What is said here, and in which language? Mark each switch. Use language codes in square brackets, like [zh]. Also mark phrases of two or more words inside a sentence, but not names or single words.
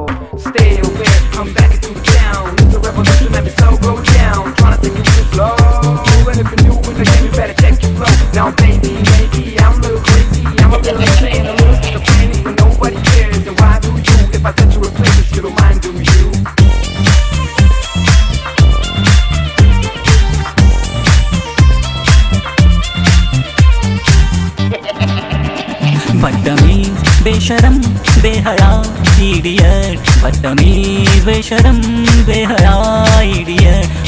[en] Stay aware, come back into town. It's a revolution, let me so go down. Trying to take it slow, and if you're new in the game, you better check your flow. Now baby, maybe I'm a little crazy, I'm a little insane, a little schizophrenic, but nobody cares. Then why do you? If I set you in place, you don't mind, do you? [hi] बदतमीज बेशरम बेहया इडियट, बदतमीज बेशरम बेहया इडियट।